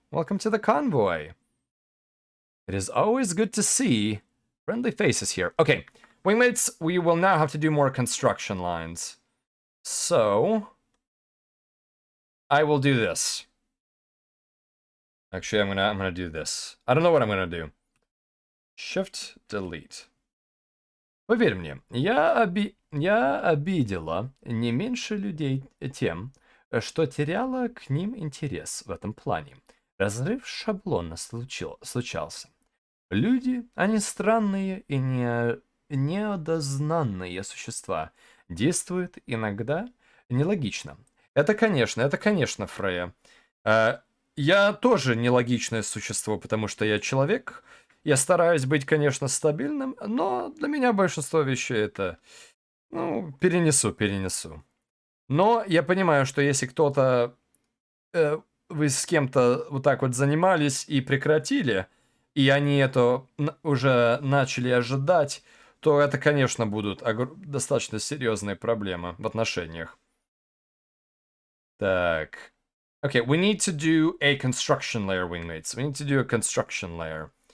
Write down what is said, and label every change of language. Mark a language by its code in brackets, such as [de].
[en] Welcome to the convoy. It is always good to see friendly faces here. Okay, wingmates, we will now have to do more construction lines. So, I will do this. Actually, I'm gonna do this. I don't know what I'm gonna do. Shift, delete. [ru] Поверь мне, я обидела не меньше людей тем, что теряла к ним интерес в этом плане. Разрыв шаблона случался. Люди, они странные и неодознанные существа, действуют иногда нелогично. Это, конечно, Фрея. Я тоже нелогичное существо, потому что я человек. Я стараюсь быть, конечно, стабильным, но для меня большинство вещей это... Ну, перенесу. Но я понимаю, что если кто-то... вы с кем-то вот так вот занимались и прекратили, и они это уже начали ожидать, то это, конечно, будут достаточно серьезные проблемы в отношениях. Так. [en] Okay, we need to do a construction layer, wingmates. We need to do a construction layer.